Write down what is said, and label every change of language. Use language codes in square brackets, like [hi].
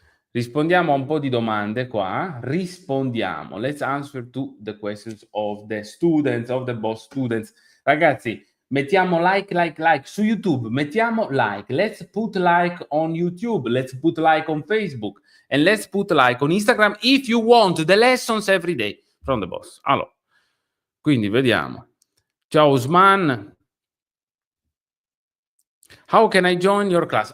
[it] Rispondiamo a un po' di domande qua. Rispondiamo. [en] Let's answer to the questions of the students, of the boss students. [it] Ragazzi, mettiamo like su YouTube, mettiamo like. [en] Let's put like on YouTube, let's put like on Facebook, and let's put like on Instagram if you want the lessons every day from the boss. [it] Allora, quindi vediamo. Ciao Usman. [en] How can I join your class?